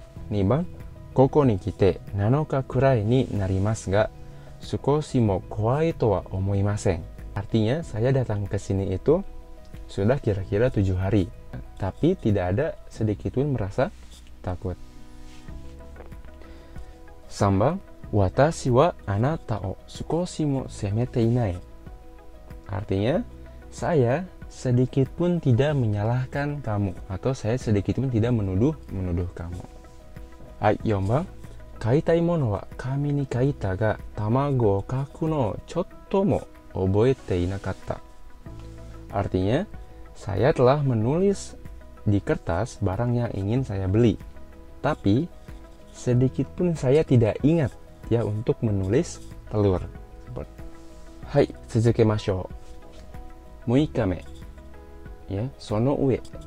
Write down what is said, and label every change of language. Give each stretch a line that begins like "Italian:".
Japanese: 2番、ここに来て7日くらいになりますが、少しも怖いとは思いません.
Indonesian: Artinya, saya datang ke sini itu sudah kira-kira 7 hari, tapi tidak ada sedikit pun merasa takut.
Japanese: 3番、私はあなたを少しも責めていない.
Indonesian: Artinya, saya sedikit pun tidak menyalahkan kamu, atau saya sedikit pun tidak menuduh kamu.
Japanese: はい、4番、買いたいものは紙に書いたが、卵を書くのをちょっとも覚えていなかった.
Indonesian: Artinya, saya telah menulis di kertas barang yang ingin saya beli, tapi sedikit pun saya tidak ingat ya untuk menulis telur.
Japanese: はい、続けましょう.6日目.Ya, その上.